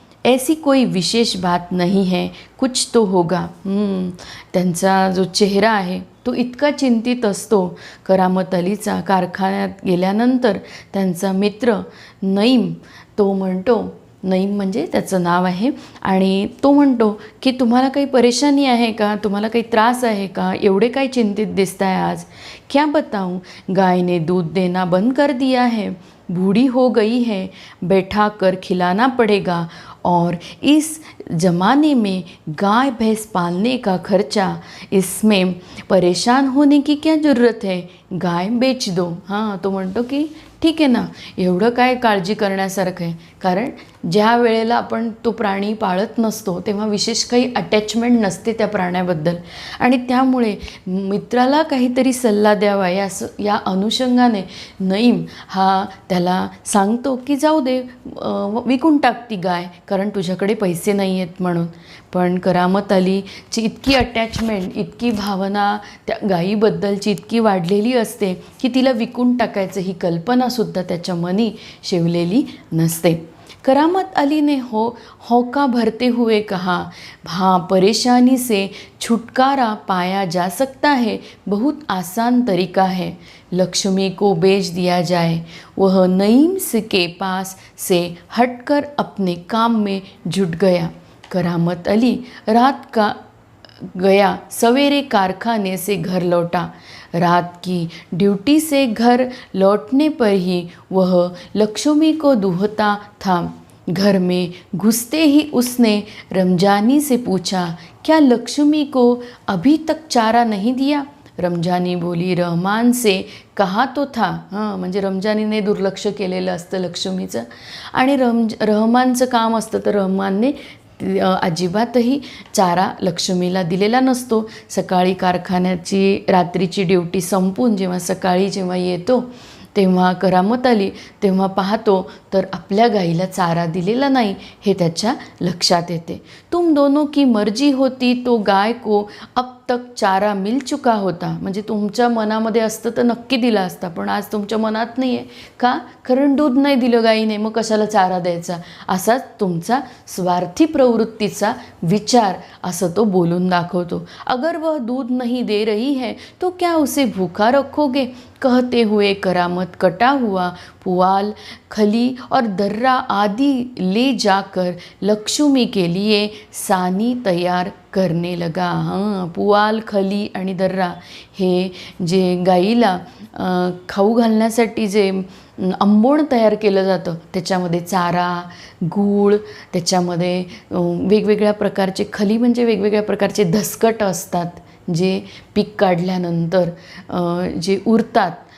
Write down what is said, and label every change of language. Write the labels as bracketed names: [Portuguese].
[Hindi] ऐसी कोई विशेष बात नहीं है, कुछ तो होगा. [Marathi] त्यांचा जो चेहरा आहे तो इतका चिंतित असतो. करामत अलीचा कारखान्यात गेल्यानंतर त्यांचा मित्र नईम तो म्हणतो, नईम म्हणजे त्याचं नाव आहे, आणि तो म्हणतो की तुम्हाला काही परेशानी आहे का? तुम्हाला काही त्रास आहे का? एवढे काय चिंतित दिसताय आज? [Hindi] क्या बताऊं, गाय ने दूध देना बंद कर दिया है, बूढ़ी हो गई है, बैठा कर खिलाना पड़ेगा, और इस ज़माने में गाय भैंस पालने का खर्चा, इसमें परेशान होने की क्या ज़रूरत है, गाय बेच दो. [Marathi] हां, तो म्हणतो की ठीक आहे ना, एवढं काय काळजी करण्यासारखं आहे, कारण ज्या वेळेला आपण तो प्राणी पाळत नसतो तेव्हा विशेष काही अटॅचमेंट नसते त्या प्राण्याबद्दल, आणि त्यामुळे मित्राला काहीतरी सल्ला द्यावा या अनुषंगाने नईम हा त्याला सांगतो की जाऊ दे, विकून टाक ती गाय, कारण तुझ्याकडे पैसे नाही आहेत म्हणून. पण करामत अलीची इतकी अटॅचमेंट, इतकी भावना त्या गायीबद्दलची इतकी वाढलेली असते की तिला विकून टाकायचं ही कल्पनासुद्धा त्याच्या मनी शिवलेली नसते. [Hindi] करामत अली ने हौका भरते हुए कहा, हाँ, परेशानी से छुटकारा पाया जा सकता है, बहुत आसान तरीका है। लक्ष्मी को बेच दिया जाए। वह नईम के पास से हटकर अपने काम में जुट गया। करामत अली रात का गया, सवेरे कारखाने से घर लौटा। रात की ड्यूटी से घर लौटने पर ही वह लक्ष्मी को दूहता था। घर में घुसते ही उसने रमजानी से पूछा, क्या लक्ष्मी को अभी तक चारा नहीं दिया? रमजानी बोली, रहमान से कहा तो था. [Marathi] हां, म्हणजे रमजानीने दुर्लक्ष केलेलं असतं लक्ष्मीचं आणि रहमानचं काम असतं तर रहमानने अजिबातही चारा लक्ष्मीला दिलेला नसतो. सकाळी कारखान्याची रात्रीची ड्युटी संपून जेव्हा येतो तेव्हा करामत आली तेव्हा पाहतो तर आपल्या गाईला चारा दिलेला नाही हे त्याच्या लक्षात येते. [Hindi] तुम दोनों की मर्जी होती तो गाय को अब तक चारा मिल चुका होता. [Marathi] म्हणजे तुमच्या मनामध्ये असतं तर नक्की दिला असता, पण आज तुमच्या मनात नाही आहे का? कारण दूध नाही दिलं गाईने, मग कशाला चारा द्यायचा? असाच तुमचा स्वार्थी प्रवृत्तीचा विचार असं तो बोलून दाखवतो. [Hindi] अगर वह दूध नहीं दे रही है तो क्या उसे भूखा रखोगे? कहते हुए करामत कटा हुआ पुआल, खली और दर्रा आदि ले जाकर लक्ष्मी के लिए सानी तैयार करने लगा. [Marathi] हां, पुआल, खली आणि दर्रा हे जे गाईला खाऊ घालण्यासाठी जे आंबोण तयार केलं जातं त्याच्यामध्ये चारा, गूळ, त्याच्यामध्ये वेगवेगळ्या प्रकारचे खली म्हणजे वेगवेगळ्या प्रकारचे धसकट असतात जे पीक काढल्यानंतर जे उरतात.